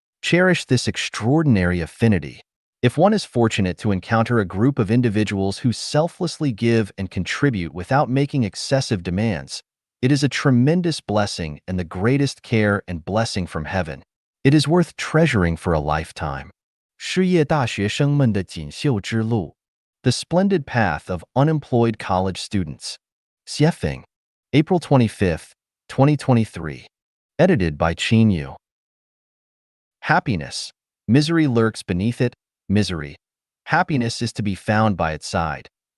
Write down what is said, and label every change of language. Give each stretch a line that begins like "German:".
English: Cherish this extraordinary affinity. If one is fortunate to encounter a group of individuals who selflessly give and contribute without making excessive demands, it is a tremendous blessing and the greatest care and blessing from heaven. It is worth treasuring for a lifetime.
Chinese: 失业大学生们的锦绣之路.
English: The Splendid Path of Unemployed College Students. Xiefeng, April 25th, 2023. Edited by Qin Yu. Happiness. Misery lurks beneath it. Misery. Happiness is to be found by its side.